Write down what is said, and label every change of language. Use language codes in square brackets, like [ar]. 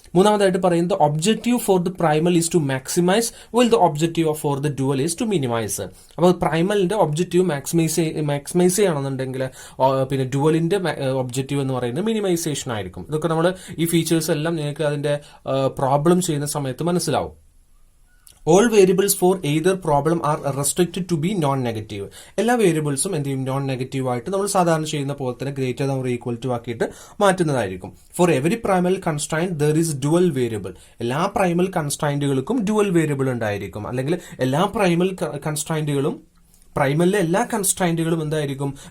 [ml] മൂന്നാമതായിട്ട് പറയുന്നത് [en] Objective for the primal is to maximise well the objective for the dual is to minimise. [ml] അപ്പോൾ പ്രൈമലിന്റെ objective maximise ചെയ്യണമെന്നുണ്ടെങ്കിൽ പിന്നെ ഡുവലിന്റെ objective എന്ന് പറയുന്നത് മിനിമൈസേഷൻ ആയിരിക്കും. ഇതൊക്കെ നമ്മൾ ഈ ഫീച്ചേഴ്സ് എല്ലാം നിങ്ങൾക്ക് അതിന്റെ പ്രോബ്ലം ചെയ്യുന്ന സമയത്ത് മനസ്സിലാവും. [en] All variables for either problem are restricted to be non-negative. [ml] എല്ലാ വേരിയബിൾസും എന്ത് ചെയ്യും? നോൺ നെഗറ്റീവ് ആയിട്ട് നമ്മൾ സാധാരണ ചെയ്യുന്ന പോലെ തന്നെ greater than or equal to ആക്കിയിട്ട് മാറ്റുന്നതായിരിക്കും. [en] For every primal constraint there is dual variable. [ml] എല്ലാ പ്രൈമൽ കൺസ്ട്രൈന്റുകൾക്കും ഡുവൽ വേരിയബിൾ ഉണ്ടായിരിക്കും. അല്ലെങ്കിൽ എല്ലാ പ്രൈമൽ കൺസ്ട്രൈന്റുകളും, പ്രൈമലിലെ എല്ലാ കൺസ്ട്രൈന്റുകളും എന്തായിരിക്കും?